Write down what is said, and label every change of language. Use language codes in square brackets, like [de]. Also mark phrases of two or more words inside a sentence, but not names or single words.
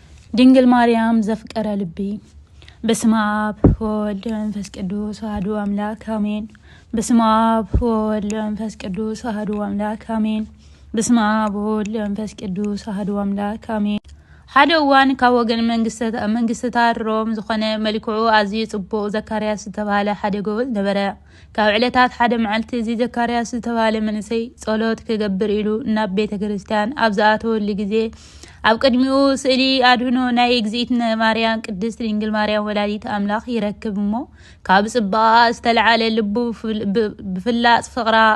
[ti] ድንግል ማርያም ዘፍቀረ ልቢ [gez] በስመ አብ ወወልድ ወመንፈስ ቅዱስ አሐዱ አምላክ አሜን። በስመ አብ ወወልድ ወመንፈስ ቅዱስ አሐዱ አምላክ አሜን። በስመ አብ ወወልድ ወመንፈስ ቅዱስ አሐዱ አምላክ አሜን። [ti] ሓደ እዋን ካብ ወገን መንግስትታት ሮም ዝኾነ መልክዑ ኣዝዩ ጽቡቕ ዘካርያስ ዝተባሃለ ሓደ ጎበዝ ነበረ። ካብ ዕለታት ሓደ መዓልቲ እዚ ዘካርያስ ዝተባሃለ መንእሰይ ጸሎት ክገብር ኢሉ ናብ ቤተ ክርስቲያን ኣብ ዝኣተወሉ ግዜ ኣብ ቅድሚኡ ስእሊ ኣድህኖ ናይ እግዝእትነ ማርያም ቅድስት ድንግል ማርያም ወላዲት ኣምላኽ ይረክብ እሞ ካብ ጽባቐ ዝተለዓለ ልቡ ብፍላጽ ፍቕራ